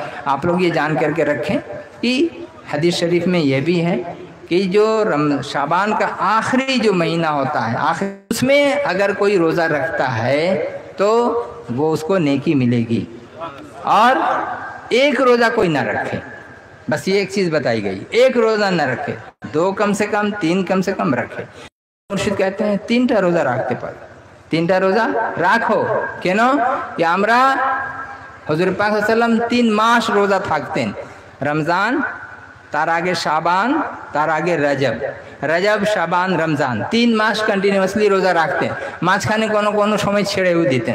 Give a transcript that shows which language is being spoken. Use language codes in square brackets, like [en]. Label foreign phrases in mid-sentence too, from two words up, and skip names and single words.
[ur] آپ لوگ یہ جان کر کے رکھیں کہ حدیث شریف میں یہ بھی ہے کہ جو شعبان کا آخری جو مہینہ ہوتا ہے، اس میں اگر کوئی روزہ رکھتا ہے تو وہ اس کو نیکی ملے گی، اور ایک روزہ کوئی نہ رکھے، بس یہ ایک چیز بتائی گئی، ایک روزہ نہ رکھے، 2 کم سے کم، 3 کم سے کم رکھے۔ مرشد کہتے ہیں [bn] 3টা روزہ রাখতে পারো, 3টা রোজা রাখো। কেন? যে আমরা হুজুর পাক [ar] صلى الله عليه وسلم [bn] 3 মাস রোজা থাকতেন, রমজান, তার আগে শাবান, তার আগে রজব, রজব শাবান রমজান 3 মাস কন্টিনিউয়াসলি রোজা রাখতেন, মাঝখানে কোনো কোনো সময় ছেড়েও দিতেন।